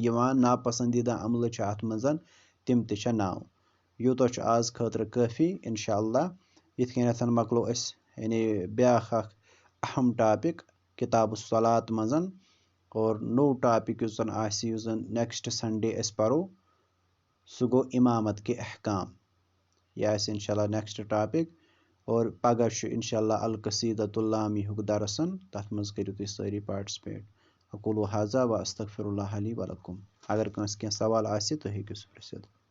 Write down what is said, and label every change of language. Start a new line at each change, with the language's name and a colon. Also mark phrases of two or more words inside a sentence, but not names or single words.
Kashmiri: یِوان ناپسنٛدیٖدہ عملہٕ چھِ اَتھ منٛز تِم تہِ چھےٚ 9 یوٗتاہ چھُ آز خٲطرٕ کٲفی اِنشاء اللہ یِتھ کٔنٮ۪تھ مۄکلو أسۍ یعنی بیٛاکھ اکھ اہم ٹاپِک کِتاب الصلات منٛز اور نوٚو ٹاپِک یُس زن آسہِ یُس زن
English: next Sunday
Kashmiri: أسۍ پرو سُہ گوٚو اِمامت کہِ احکام یہِ آسہِ اِنشاء اللہ
English: next topic
Kashmiri: और पगह छ इंशाल्लाह अल कसीदतुल लामिहुक दरसन तथ मज करियो तुम सारी पार्टिसिपेट।
Arabic: أقول هذا و أستغفر الله لي و لكم.
Kashmiri: अगर कंस कह सवाल आसि तो हेकि सु पृछित।